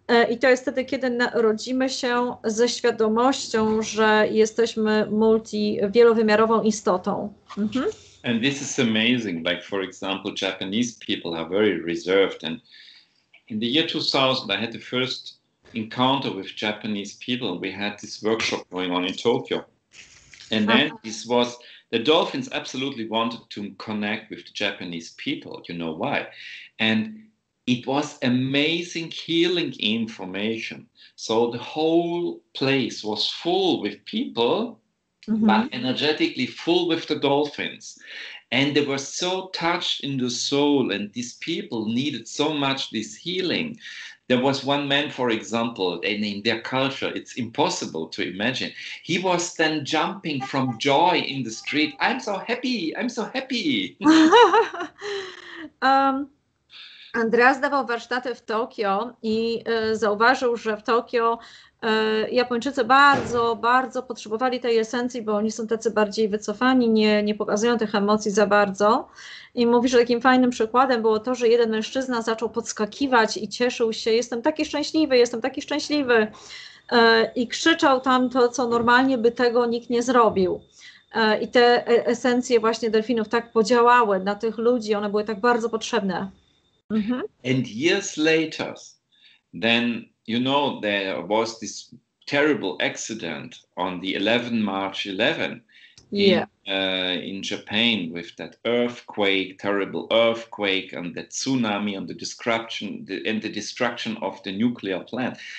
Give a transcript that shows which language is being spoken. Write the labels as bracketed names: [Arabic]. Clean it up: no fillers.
[Polish] I to jest wtedy, kiedy rodzimy się ze świadomością, że jesteśmy wielowymiarową istotą. [English] And this is amazing. Like, for example, Japanese people are very reserved. And in the year 2000, I had the first encounter with Japanese people. We had this workshop going on in Tokyo. And then the dolphins absolutely wanted to connect with the Japanese people. You know why? And it was amazing healing information. So the whole place was full with people, but energetically full with the dolphins. And they were so touched in the soul, and these people needed so much this healing. There was one man, for example, and in their culture, it's impossible to imagine. He was then jumping from joy in the street. I'm so happy, I'm so happy. [Polish] Andreas dawał warsztaty w Tokio i zauważył, że w Tokio Japończycy bardzo, bardzo potrzebowali tej esencji, bo oni są tacy bardziej wycofani, nie pokazują tych emocji za bardzo. I mówi, że takim fajnym przykładem było to, że jeden mężczyzna zaczął podskakiwać i cieszył się, jestem taki szczęśliwy, jestem taki szczęśliwy. I krzyczał tam to, co normalnie by tego nikt nie zrobił. I te esencje właśnie delfinów tak podziałały na tych ludzi, one były tak bardzo potrzebne. [English] And years later, then, you know, there was this terrible accident on the March 11 in Japan, with that earthquake, terrible earthquake, and the tsunami, and the destruction of the nuclear plant.